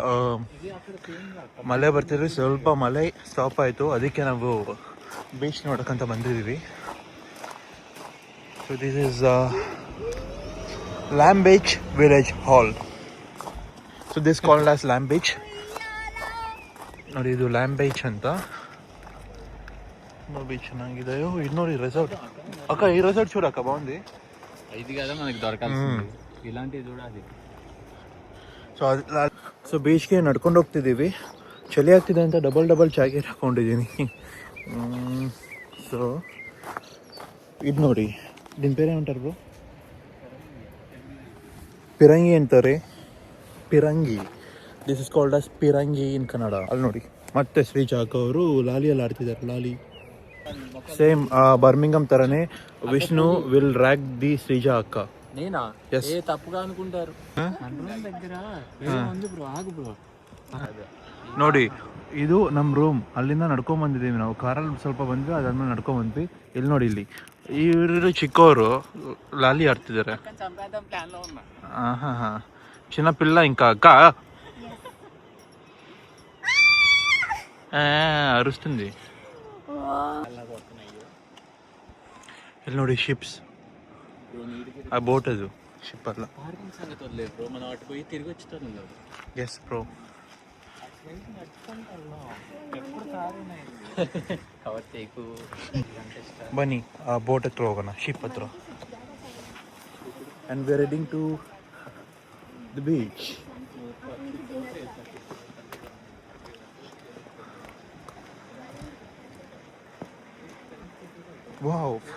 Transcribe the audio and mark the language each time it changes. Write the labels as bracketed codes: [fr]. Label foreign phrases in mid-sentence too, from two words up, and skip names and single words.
[kn] ಮಳೆ ಬರ್ತಿದ್ರೆ ಸ್ವಲ್ಪ ಮಳೆ ಸ್ಟಾಪ್ ಆಯಿತು, ಅದಕ್ಕೆ ನಾವು ಬೀಚ್ ನೋಡೋಕ್ಕಂತ ಬಂದಿದ್ದೀವಿ. [en] so this is Lamb Beach village hall. so this called as Lamb Beach. [kn] ನೋಡಿ ಇದು ಲ್ಯಾಂಬ್ ಬೀಚ್ ಅಂತ. ನೋಡಿ ಚೆನ್ನಾಗಿದೆ. ಇದು ನೋಡಿ ರೆಸಾರ್ಟ್. [te] అక్క ఈ రిసార్ట్ చూడక్క బాగుంది. ఇది కదా మనకి దొరకాల్సింది, ఇలాంటివి చూడాలి. [kn] ಸೊ ಬೀಚ್ಗೆ ನಡ್ಕೊಂಡು ಹೋಗ್ತಿದ್ದೀವಿ. ಚಳಿ ಆಗ್ತಿದೆ ಅಂತ [en] double jacket [kn] ಹಾಕೊಂಡಿದ್ದೀನಿ. ಸೊ ಇದು ನೋಡಿ, [te] దీని పేరు ఏమంటారు ಬ್ರೋ? [kn] ಪಿರಂಗಿ ಅಂತಾರೆ. ಪಿರಂಗಿ. [en] this is called as Pirangi in Kannada. [kn] ಅಲ್ಲಿ ನೋಡಿ ಮತ್ತೆ ಶ್ರೀಜಾಕ್ ಅವರು ಲಾಲಿಯಲ್ಲಿ ಆಡ್ತಿದ್ದಾರೆ. ಲಾಲಿ ಸೇಮ್ ಬರ್ಮಿಂಗಮ್ ಥರನೇ ವಿಷ್ಣು [en] will rack the [kn] ಶ್ರೀಜಾ ಅಕ್ಕ. [te] నేనా? [en] Yes. [te] ఏ తప్పుగా అనుకుంటారు. దగ్గర ఉంది బ్రో, ఆగు బ్రో. [kn] ನೋಡಿ ಇದು ನಮ್ಮ ರೂಮ್. ಅಲ್ಲಿಂದ ನಡ್ಕೊಂಡ್ ಬಂದಿದ್ದೀವಿ ನಾವು. ಕಾರಲ್ಲಿ ಸ್ವಲ್ಪ ಬಂದ್ವಿ, ಅದಾದ್ಮೇಲೆ ನಡ್ಕೊಂಡ್ ಬಂದ್ವಿ. ಇಲ್ಲಿ ನೋಡಿ, ಇಲ್ಲಿ ಇವರು ಚಿಕ್ಕವರು ಲಾಲಿ ಆಡ್ತಿದ್ದಾರೆ. [te] ಹಾಂ చిన్న పిల్ల ఇంకా అక్క అరుస్తుంది. [kn] ಇಲ್ಲಿ ನೋಡಿ ಶಿಪ್ಸ್. [te] ఆ బోట్ అది షిప్ అట్లా. పార్కింగ్ సంగతి వదిలేదు బ్రో, మనం అటు పోయి తిరిగి వచ్చేటోళ్ళు ఉన్నారు. [en] yes bro. [kn] ಬನ್ನಿ ಆ ಬೋಟ್ ಹತ್ರ ಹೋಗೋಣ, ಶಿಪ್ ಹತ್ರ. [en] and we are heading to the beach. ವಾವ್.